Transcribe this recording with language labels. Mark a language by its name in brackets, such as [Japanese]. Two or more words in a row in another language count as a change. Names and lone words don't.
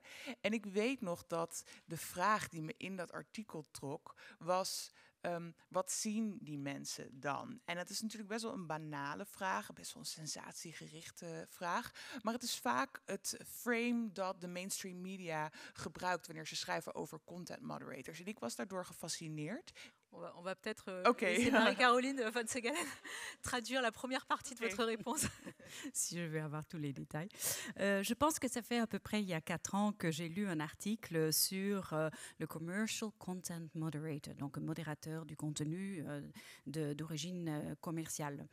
[Dutch] En ik weet nog dat de vraag die me in dat artikel trok was: wat zien die mensen dan? En het is natuurlijk best wel een banale vraag, best wel een sensatiegerichte vraag. Maar het is vaak het frame dat de [English] mainstream media [Dutch] gebruikt wanneer ze schrijven over [English] content moderators. [Dutch] En ik was daardoor gefascineerd. [French] On va peut-être laisser Marie-Caroline van Segalen traduire la première partie de votre réponse. Si je vais avoir tous les détails. Je pense que ça fait à peu près il y a 4 ans que j'ai lu un article sur le [English] commercial content moderator, [French] donc un modérateur du contenu d'origine commerciale.